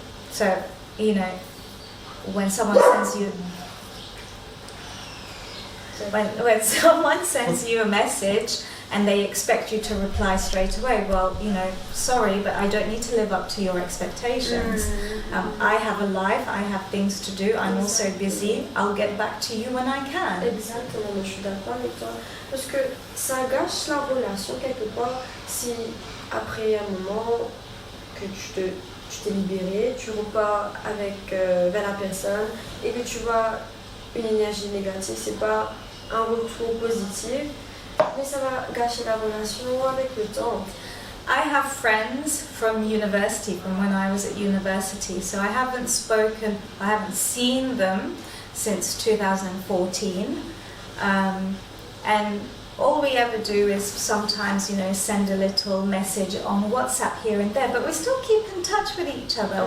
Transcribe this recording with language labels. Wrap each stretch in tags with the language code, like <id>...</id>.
<en>So, you know, when someone sends you when someone sends you a message and they expect you to reply straight away, well, you know, sorry, but I don't need to live up to your expectations. I have a life, I have things to do, I'm also busy, I'll get back to you when I can.</en> <fr>Exactement, je suis d'accord avec toi. Parce que ça gâche la relation quelque part si après un moment que tu t'es libéré, tu repars avec, vers la personne et que tu vois une énergie négative, c'est pas un retour positif, mais ça va gâcher la relation avec le temps.</fr> <en>I have friends from university, from when I was at university, so I haven't seen them since 2014, and all we ever do is sometimes, you know, send a little message on WhatsApp here and there, but we still keep in touch with each other.</en>